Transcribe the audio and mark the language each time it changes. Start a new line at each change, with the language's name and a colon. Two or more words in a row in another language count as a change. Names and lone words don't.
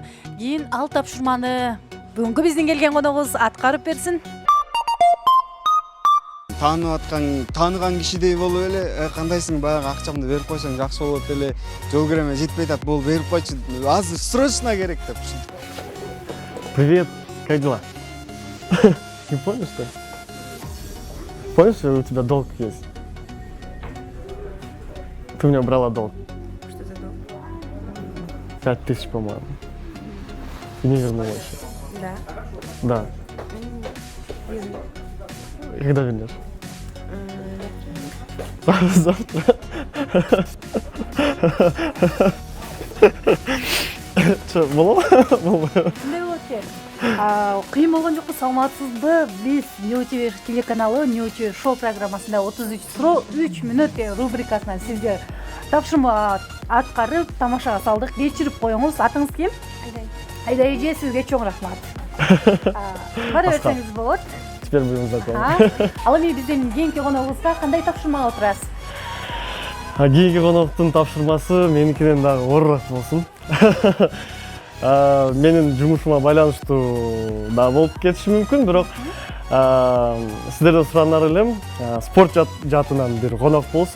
Kyrgyz: Кийин ал тапшырманы бүгүнкү биздин келген коногубуз аткарып берсин. Тааныган кишидей болуп эле, кандайсың, баягы акчамды берип койсоң жакшы болот эле, жол киреме жетпей атат, бул берип койчу, азыр срочно керек деп.
Russian: Привет, как дела? Не помнишь, что ли? Помнишь, что у тебя долг есть? Ты у меня брала долг. Что за долг? 5000, по-моему. И не вернула еще. Да. Да. Когда вернешь? Завтра. Че,
Kyrgyz: болобу? Кандай болот экен? Кыйын болгон жокпу, саламатсызбы? Биз Нью-ТВ телеканалы Нью-ТВ шоу программасында 33 суроо 3 мүнөт рубрикасынан сизге тапшырма аткарып, тамашага салдык. Кечирип коюңуз. Атыңыз ким? Айдай эже, сизге чоң рахмат. Бара берсеңиз болот.
Russian: Теперь будем знакомы.
Kyrgyz: Ал эми биздин кийинки коногубузга кандай тапшырмага отурасыз? Кийинки коноктун тапшырмасы меникинен дагы оорураак болсун. Менин жумушума байланыштуу да болуп кетиши мүмкүн, бирок сиздерден суранар элем, спорт жаатынан бир конок болсун.